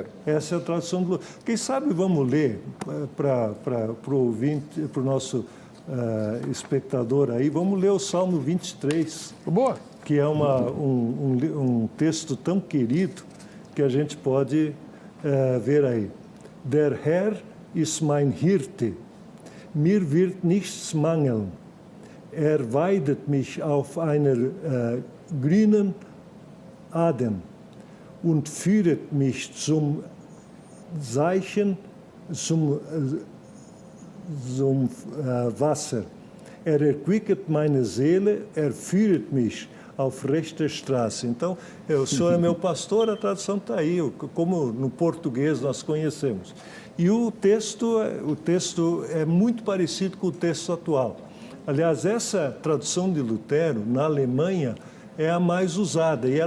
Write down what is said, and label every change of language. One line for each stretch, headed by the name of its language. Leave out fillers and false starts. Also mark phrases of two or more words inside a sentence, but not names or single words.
Portuguese: Essa é a tradução de Lutero. Quem sabe vamos ler para o ouvinte, para o nosso espectador aí, vamos ler o Salmo 23. Boa. Que é um texto tão querido que a gente pode ver aí.
German: Der Herr ist mein Hirte, mir wird nichts mangeln. Weidet mich auf einer grünen Aden und führet mich zum Wasser. Erquicket meine Seele, führet mich Aufrechte Straße.
Portuguese: Então, o senhor é meu pastor, a tradução está aí, como no português nós conhecemos. E o texto é muito parecido com o texto atual. Aliás, essa tradução de Lutero, na Alemanha, é a mais usada. E ela